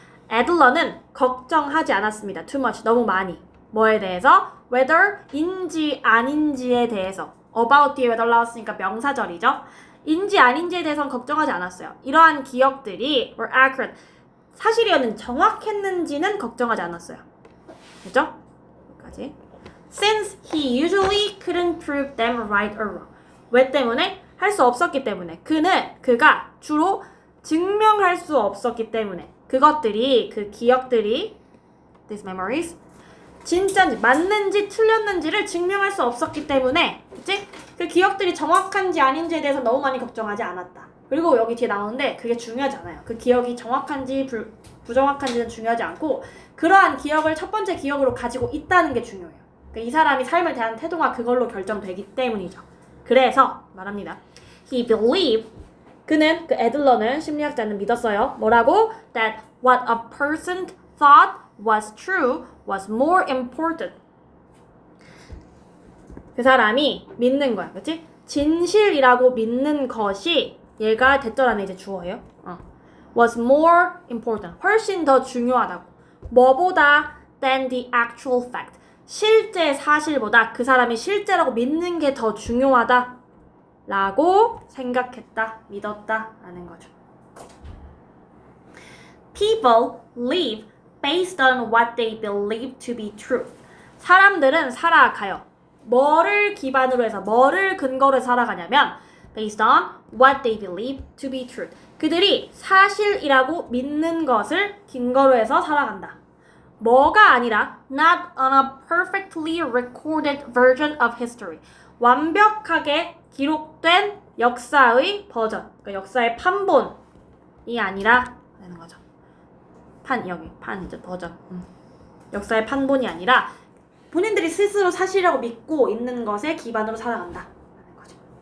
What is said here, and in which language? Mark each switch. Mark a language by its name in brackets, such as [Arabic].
[Korean] 애들러는 걱정하지 않았습니다. [English] Too much, [Korean] 너무 많이. 뭐에 대해서? Whether인지 아닌지에 대해서. About 뒤에 whether 나왔으니까 명사절이죠. 인지 아닌지에 대해서는 걱정하지 않았어요. 이러한 기억들이 [English] were accurate, [Korean] 사실이었는지 정확했는지는 걱정하지 않았어요. 그죠? 여기까지. [English] Since he usually couldn't prove them right or wrong. [Korean] 왜 때문에? 할 수 없었기 때문에. 그가 주로 증명할 수 없었기 때문에. 그것들이, 그 기억들이, [English] these memories, [Korean] 진짜인지 맞는지 틀렸는지를 증명할 수 없었기 때문에, 그치? 그 기억들이 정확한지 아닌지에 대해서 너무 많이 걱정하지 않았다. 그리고 여기 뒤에 나오는데 그게 중요하지 않아요. 그 기억이 정확한지 부정확한지는 중요하지 않고 그러한 기억을 첫 번째 기억으로 가지고 있다는 게 중요해요. 그러니까 이 사람이 삶을 대한 태도가 그걸로 결정되기 때문이죠. 그래서 말합니다. [English] He believed, [Korean] 그는, 그 애들러는, 심리학자는 믿었어요. 뭐라고? [English] That what a person thought was true was more important. [Korean] 그 사람이 믿는 거야. 그치? 진실이라고 믿는 것이, 얘가 대절 안에 이제 주어예요. [English] was more important. [Korean] 훨씬 더 중요하다고. 뭐보다? [English] than the actual fact. [Korean] 실제 사실보다 그 사람이 실제라고 믿는 게 더 중요하다 라고 생각했다, 믿었다 라는 거죠. [English] People live based on what they believe to be truth. [Korean] 사람들은 살아가요. 뭐를 기반으로 해서, 뭐를 근거로 해서 살아가냐면 [English] based on what they believe to be truth. [Korean] 그들이 사실이라고 믿는 것을 근거로 해서 살아간다. 뭐가 아니라 [English] not on a perfectly recorded version of history. [Korean] 완벽하게 기록된 역사의 버전, 그러니까 역사의 판본이 아니라 되는 거죠. 여기 버전. 역사의 판본이 아니라 본인들이 스스로 사실이라고 믿고 있는 것에 기반으로 살아간다 라는 거죠.